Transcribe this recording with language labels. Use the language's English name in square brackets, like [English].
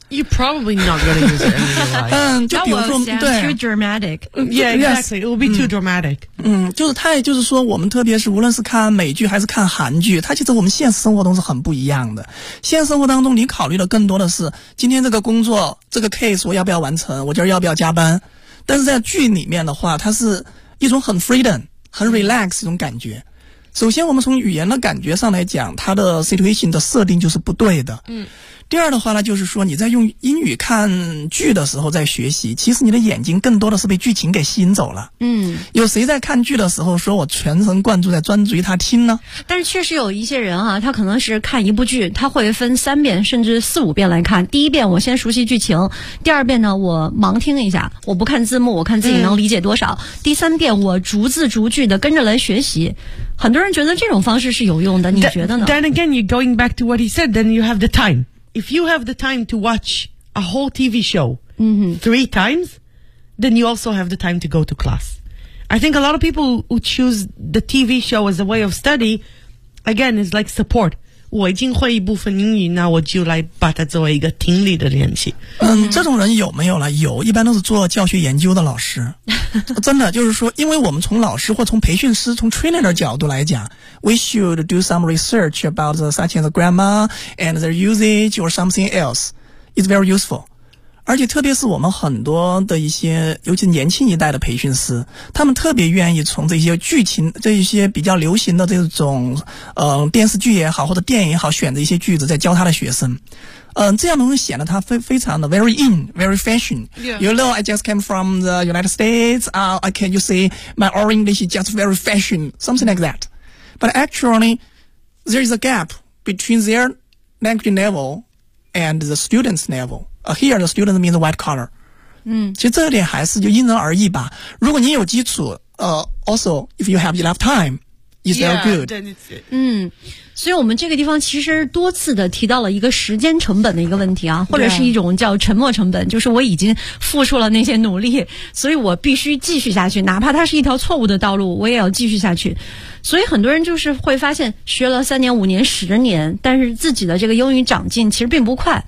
[English] You probably not going to use it in real life. [Chinese] 就比如说 [English] that will sound too dramatic. Yeah, exactly. It will be too dramatic. [Chinese] 就是太，就是说我们特别是无论是看美剧还是看韩剧，它其实我们现实生活中是很不一样的。现实生活当中，你考虑的更多的是今天这个工作这个 case 我要不要完成，我今儿要不要加班。但是在剧里面的话，它是一种很 freedom 很 relax 一种感觉。首先我们从语言的感觉上来讲，它的 situation 的设定就是不对的。第二的话呢，就是说你在用英语看剧的时候在学习，其实你的眼睛更多的是被剧情给吸引走了。有谁在看剧的时候说我全神贯注在专注于他听呢？但是确实有一些人啊，他可能是看一部剧他会分三遍甚至四五遍来看，第一遍我先熟悉剧情，第二遍呢我盲听一下，我不看字幕，我看自己能理解多少，第三遍我逐字逐句的跟着来学习。很多人觉得这种方式是有用的，你觉得呢？ [English] Then again, you're going back to what he said, then you have the time. If you have the time to watch a whole TV show、three times, then you also have the time to go to class. I think a lot of people who choose the TV show as a way of study, again, is like support. [Chinese] 我已经会一部分英语，那我就来把它作为一个听力的练习。嗯，这种人有没有了？有，一般都是做教学研究的老师。真的，就是说，因为我们从老师或从培训师、从 trainer 的角度来讲 [English] ，we should do some research about the such as grammar and their usage or something else. It's very useful. [Chinese] 而且特别是我们很多的一些尤其年轻一代的培训师，他们特别愿意从这些剧情这一些比较流行的这种电视剧也好或者电影也好选择一些句子在教他的学生。这样能显得他非常的 [English] very in, very fashion.、 Yeah. You know, I just came from the United States, can you say my oral English is just very fashion, something like that. But actually, there is a gap between their language level and the student's level. Here the student means white collar. [Chinese] 嗯，其实这点还是就因人而异吧。如果你有基础， [English] also if you have enough time, is very good. [Chinese] 对对对。嗯，所以我们这个地方其实多次的提到了一个时间成本的一个问题啊，或者是一种叫沉没成本，就是我已经付出了那些努力，所以我必须继续下去，哪怕它是一条错误的道路，我也要继续下去。所以很多人就是会发现学了三年五年十年，但是自己的这个英语长进其实并不快。